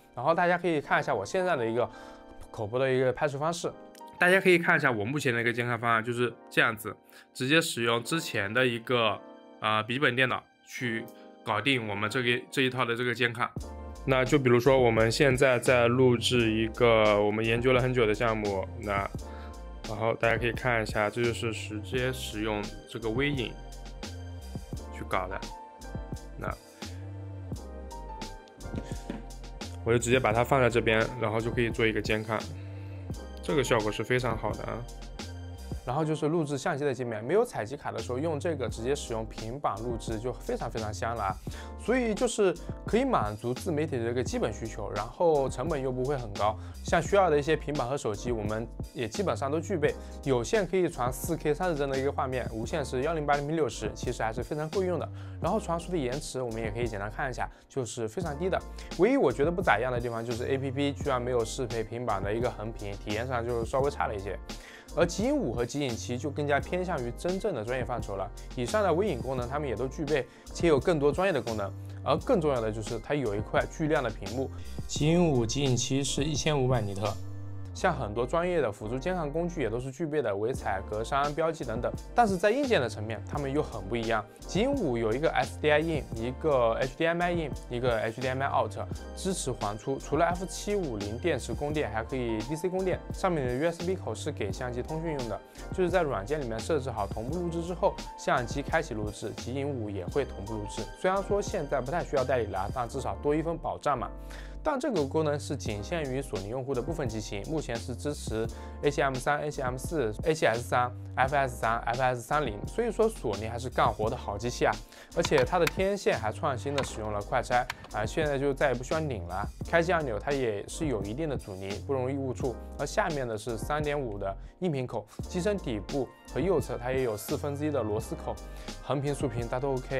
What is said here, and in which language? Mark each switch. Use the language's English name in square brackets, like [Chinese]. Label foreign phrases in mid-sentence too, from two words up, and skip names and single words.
[Chinese] 然後大家可以看一下我現在的一個口播的一個拍攝方式，大家可以看一下我目前的一個監看方案就是這樣子，直接使用之前的一個筆記本電腦去搞定我們這一套的這個監看。那就比如說我們現在在錄製一個我們研究了很久的項目，然後大家可以看一下，這就是直接使用這個微影去搞的。那我就直接把它放在這邊，然後就可以做一個監看，這個效果是非常好的啊。然後就是錄製相機的界面，沒有採集卡的時候用這個直接使用平板錄製就非常香了啊。所以就是可以滿足自媒體的這個基本需求，然後成本又不會很高。像需要的一些平板和手機，我們也基本上都具備。有線可以傳 4K 30幀的一個畫面，無線是1080x60，其實還是非常夠用的。然後傳輸的延遲我們也可以簡單看一下，就是非常低的。唯一我覺得不咋樣的地方就是 APP 居然沒有適配平板的一個橫屏，體驗上就稍微差了一些。而極影5和極影7就更加偏向於真正的專業範疇了。以上的微影功能它們也都具備，且有更多專業的功能。而更重要的就是它有一塊巨亮的屏幕。极影5、极影7是1500尼特。像很多專業的輔助監看工具也都是具備的，微彩、格栅、標記等等。但是在硬件的層面，它們又很不一樣。极影5有一個 SDI in，一個 HDMI in， 一個 HDMI out， 支持環出。除了 F750電池供電，還可以 DC 供電。上面的 USB 口是給相機通訊用的，就是在軟件裡面設置好同步錄製之後，相機開啟錄製，極影5也會同步錄製。雖然說現在不太需要代理了，但至少多一份保障嘛。但這個功能是僅限於索尼用戶的部分机型，目前是支持 A7M3、A7M4、A7S3、FS3、FS30，所以说索尼还是干活的好机器啊。而且它的天线还创新的使用了快拆啊，现在就再也不需要拧了。開機按鈕它也是有一定的阻尼，不容易誤觸。而下面的是3.5的音频口，機身底部和右側它也有1/4的螺絲口，橫屏、豎屏它都 OK。